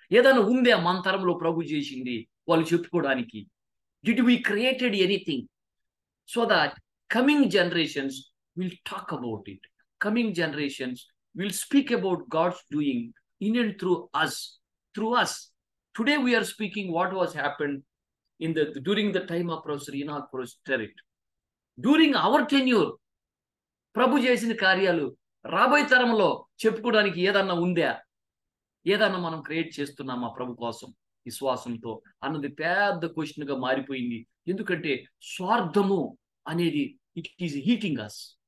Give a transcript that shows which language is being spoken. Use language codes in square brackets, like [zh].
[te] ఏదైనా ఉందే మన తరంలో ప్రభు చేసింది వాళ్ళు చెప్పుకోవడానికి? [en] Did we created anything so that coming generations will talk about it, coming generations will speak about God's doing in and through us. Today we are speaking what was happened during the time of Professor Enoch Prosterit. During our tenure, [te] ప్రభు చేసిన కార్యాలు రాబోయే తరంలో చెప్పుకోవడానికి ఏదన్నా ఉందా? ఏదన్నా మనం create చేస్తున్నామా ప్రభు కోసం విశ్వాసంతో అన్నది పెద్ద క్వశ్చన్ గా మారిపోయింది. ఎందుకంటే స్వార్థము అనేది [en] It is heating us.